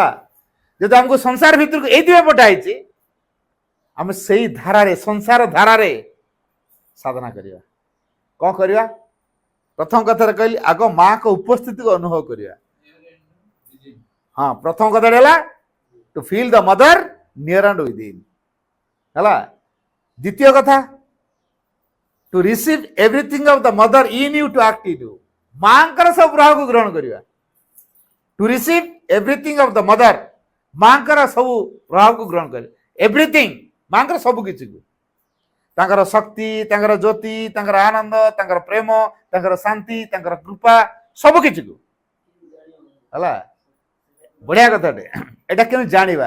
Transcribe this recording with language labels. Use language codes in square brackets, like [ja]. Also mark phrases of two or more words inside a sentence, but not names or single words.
[or] ଯଦି ଆମକୁ ସଂସାର ଭିତରକୁ ଏଇଥିପାଇଁ ପଠାଇଛି, ଆମେ ସେଇ ଧାରାରେ, ସଂସାର ଧାରାରେ ସାଧନା କରିବା। କ'ଣ କରିବା? ପ୍ରଥମ କଥାରେ କହିଲି, ଆଗ ମାଙ୍କ ଉପସ୍ଥିତିକୁ ଅନୁଭବ କରିବା। ହଁ, ପ୍ରଥମ କଥାଟା ହେଲା [en] to feel the mother near and within [or] ହେଲା। ଦ୍ୱିତୀୟ କଥା, [en] to receive everything of the mother in you to act in you। [or] ମାଙ୍କର ସବୁ ପ୍ରଭାବକୁ ଗ୍ରହଣ କରିବା। [en] to receive everything of the mother, [or] ମାଙ୍କର ସବୁ ପ୍ରଭାବକୁ ଗ୍ରହଣ କରିବା। ଏଭ୍ରିଥିଙ୍ଗ, ମାଙ୍କର ସବୁ କିଛିକୁ, ତାଙ୍କର ଶକ୍ତି, ତାଙ୍କର ଜ୍ୟୋତି, ତାଙ୍କର ଆନନ୍ଦ, ତାଙ୍କର ପ୍ରେମ, ତାଙ୍କର ଶାନ୍ତି, ତାଙ୍କର କୃପା, ସବୁ କିଛିକୁ ହେଲା। ବଢିଆ କଥାଟେ। এটা କେମିତି ଜାଣିବା?